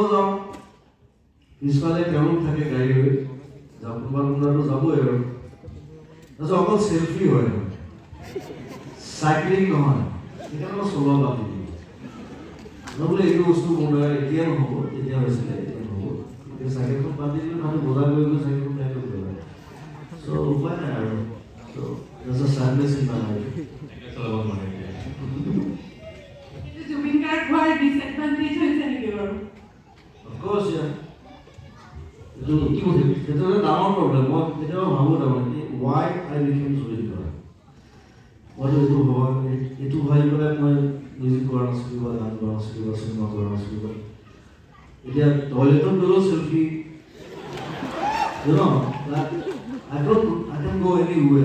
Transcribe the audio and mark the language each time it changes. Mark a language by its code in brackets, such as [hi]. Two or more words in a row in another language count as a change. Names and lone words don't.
[as] যাওঁ পিছফালে তেওঁলোক থাকে গাড়ী লৈ কোনোবা কোনোবাটো যাবই আৰু তাৰপিছত অকল চেল্ফি হয় চাইক্লিং নহয় সেইকাৰণে মই চলোৱা বাদ দিলোঁ বোলে এইটো বস্তু মোৰ দ্বাৰা এতিয়া নহ'ব তেতিয়া হৈছিলে এতিয়া নহ'ব এতিয়া চাইকেলখন বাদ দি দিলে মানুহ বজাৰ কৰি গৈ চাইকেলখন বেয়া কৰি পেলায় চ' উপায় নাই আৰু চ' [en] that's a sadness in my life. [as] জুবিন গাৰ্গ হোৱাৰ ডিসএডভান্টেজ হৈছে নেকি বাৰু [en] Of course, yeah. [as] এইটো কি কৈছে সেইটো এটা ডাঙৰ প্ৰব্লেম মই কেতিয়াবা ভাবোঁ তাৰমানে [en] why I became Zubin Garg [as] মই এইটো ভাবি পেলাই মই মিউজিক কৰা নাছিলোঁ বা গান কৰা নাছিলোঁ বা চিনেমা কৰা নাছিলোঁ এতিয়া টয়লেটত গ'লেও চেল্ফি [en] you know that I can go anywhere.